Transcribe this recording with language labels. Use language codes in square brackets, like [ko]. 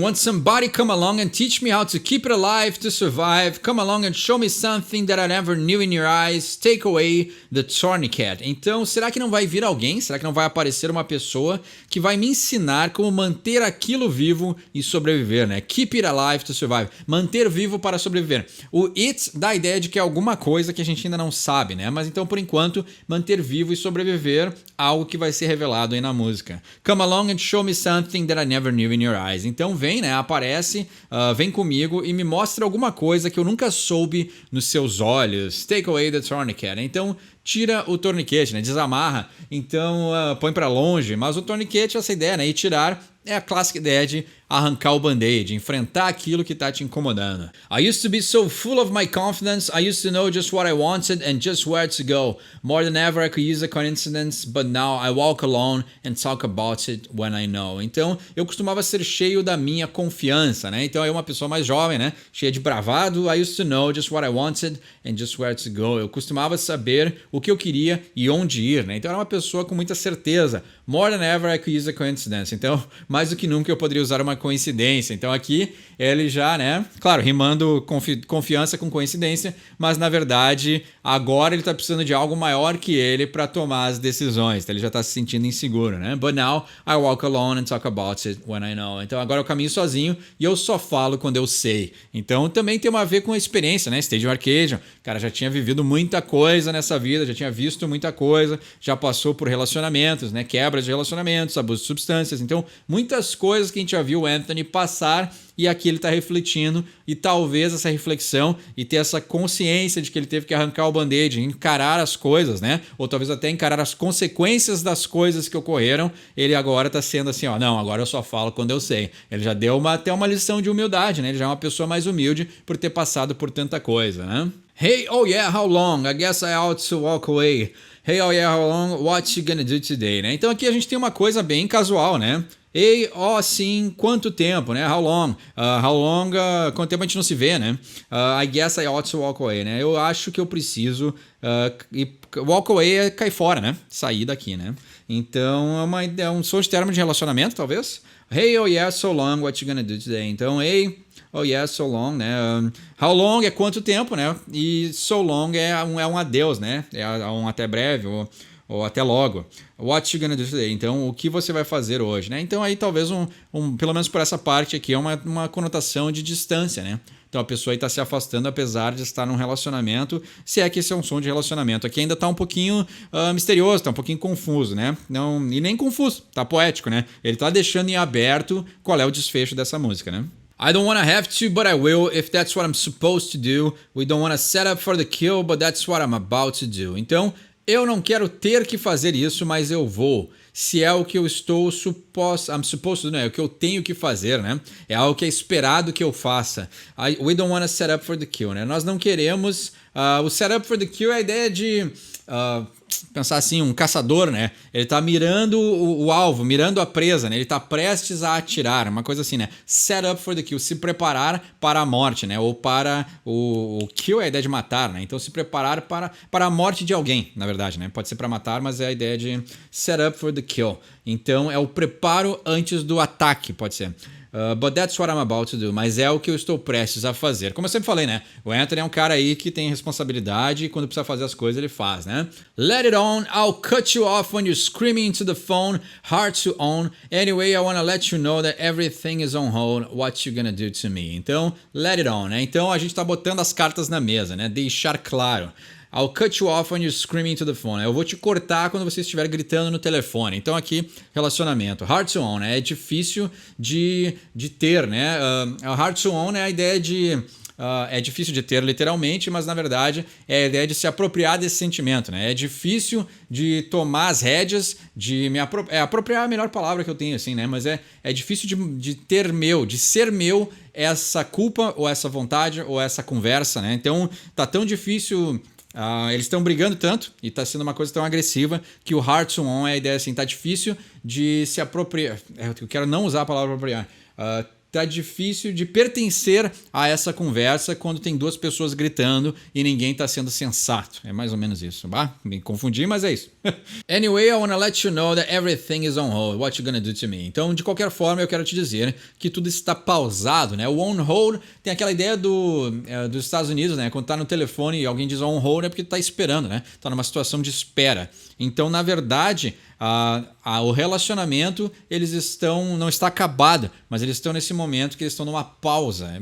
[en] Want somebody come along and teach me how to keep it alive, to survive. Come along and show me something that I never knew in your eyes. Take away the tourniquet. [pt] Então, será que não vai vir alguém? Será que não vai aparecer uma pessoa que vai me ensinar como manter aquilo vivo e sobreviver, né? [en] Keep it alive to survive. [pt] Manter vivo para sobreviver. O it dá a ideia de que é alguma coisa que a gente ainda não sabe, né? Mas então, por enquanto, manter vivo e sobreviver, algo que vai ser revelado aí na música. [en] Come along and show me something that I never knew in your eyes. [pt] Então vem, né? Aparece, vem comigo e me mostra alguma coisa que eu nunca soube nos seus olhos. [en] Take away the tourniquet. [pt] Então tira o torniquete, né? Desamarra. Então põe para longe. Mas o torniquete, essa ideia, né? E tirar é a clássica ideia de arrancar o band-aid, enfrentar aquilo que está te incomodando. [en] I used to be so full of my confidence, I used to know just what I wanted and just where to go. More than ever I could use a coincidence, but now I walk alone and talk about it when I know. [pt] Então, eu costumava ser cheio da minha confiança, né? Então, eu uma pessoa mais jovem, né? Cheia de bravado. [en] I used to know just what I wanted and just where to go. [pt] Eu costumava saber o que eu queria e onde ir, né? Então, eu era uma pessoa com muita certeza. More than ever I could use a coincidence. Então, mais do que nunca eu poderia usar uma coincidência. Então aqui ele já, né, claro, rimando confiança com coincidência, mas na verdade agora ele está precisando de algo maior que ele para tomar as decisões. Então, ele já está se sentindo inseguro, né? But now I walk alone and talk about it when I know. Então agora eu caminho sozinho e eu só falo quando eu sei. Então também tem a ver com a experiência, né? Stadium Arcadium, cara, já tinha vivido muita coisa nessa vida, já tinha visto muita coisa, já passou por relacionamentos, né? Quebras de relacionamentos, abuso de substâncias. Então muitas coisas que a gente já viu o Anthony passar e aqui ele está refletindo e talvez essa reflexão e ter essa consciência de que ele teve que arrancar o band-aid, encarar as coisas, né? Ou talvez até encarar as consequências das coisas que ocorreram, ele agora está sendo assim, ó, não, agora eu só falo quando eu sei. Ele já deu até uma lição de humildade, né? Ele já é uma pessoa mais humilde por ter passado por tanta coisa, né? [en] Hey, oh yeah, how long? I guess I ought to walk away. Hey, oh yeah, how long? What you gonna do today, né? [pt] Então aqui a gente tem uma coisa bem casual, né? Ei, ó, sim, quanto tempo, né? [en] How long? [pt] Quanto tempo a gente não se vê, né? [en] I guess I ought to walk away, né? [pt] Eu acho que eu preciso... [en] walk away [pt] é cair fora, né? Sair daqui, né? Então, é um som de termo de relacionamento, talvez. [en] Hey, oh yeah, so long, what you gonna do today? Então, hey, oh yeah, so long, né? How long [pt] é quanto tempo, né? E [en] so long [pt] é um adeus, né? É um até breve, ou até logo. [en] What you gonna do today? [pt] Então, o que você vai fazer hoje, né? Então, aí talvez pelo menos por essa parte aqui, é uma conotação de distância, né? Então, a pessoa aí está se afastando apesar de estar num relacionamento, se é que esse é um som de relacionamento. Aqui ainda está um pouquinho misterioso, está um pouquinho confuso, né? Não, e nem confuso, tá poético, né? Ele está deixando em aberto qual é o desfecho dessa música, né? [en] I don't want to have to, but I will if that's what I'm supposed to do. We don't want to set up for the kill, but that's what I'm about to do. [pt] Então, eu não quero ter que fazer isso, mas eu vou. Se é o que eu estou [en] I'm supposed to do, [pt] né? É o que eu tenho que fazer, né? É algo que é esperado que eu faça. [en] We don't want to set up for the kill, né? [pt] Nós não queremos... o [en] set up for the kill [pt] é a ideia de... pensar assim, um caçador, né? Ele tá mirando o alvo, mirando a presa, né? Ele tá prestes a atirar, uma coisa assim, né? [en] Set up for the kill, [pt] se preparar para a morte, né? Ou para o kill é a ideia de matar, né? Então se preparar para a morte de alguém, na verdade, né? Pode ser para matar, mas é a ideia de [en] set up for the kill. [pt] Então é o preparo antes do ataque, pode ser. [en] But that's what I'm about to do. [pt] Mas é o que eu estou prestes a fazer. Como eu sempre falei, né? O Anthony é um cara aí que tem responsabilidade e quando precisa fazer as coisas, ele faz, né? [en] Let it on. I'll cut you off when you're screaming into the phone. Hard to own. Anyway, I wanna let you know that everything is on hold. What you gonna do to me? [pt] Então, [en] let it on, [pt] né? Então, a gente tá botando as cartas na mesa, né? Deixar claro. [en] I'll cut you off when you're screaming to the phone. [pt] Eu vou te cortar quando você estiver gritando no telefone. Então aqui, relacionamento. [en] Hard to own, [pt] né? É difícil de ter, né? [en] Hard to own [pt] é a ideia de... é difícil de ter literalmente, mas na verdade é a ideia de se apropriar desse sentimento, né? É difícil de tomar as rédeas, de me apropriar é a melhor palavra que eu tenho, assim, né? Mas é difícil de ser meu essa culpa ou essa vontade ou essa conversa, né? Então tá tão difícil... eles estão brigando tanto e está sendo uma coisa tão agressiva que o [en] hard to own [pt] é a ideia assim, tá difícil de se apropriar. Eu quero não usar a palavra apropriar. Tá difícil de pertencer a essa conversa quando tem duas pessoas gritando e ninguém está sendo sensato. É mais ou menos isso. Me confundi, mas é isso. [en] Anyway, I wanna let you know that everything is on hold. What you gonna do to me? [pt] Então, de qualquer forma, eu quero te dizer que tudo está pausado, né? O [en] on hold [pt] tem aquela ideia dos Estados Unidos, né? Quando tá no telefone e alguém diz [en] on hold [pt] é porque tá esperando, né? Tá numa situação de espera. Então, na verdade, o relacionamento não está acabado, mas eles estão nesse momento que eles estão numa pausa.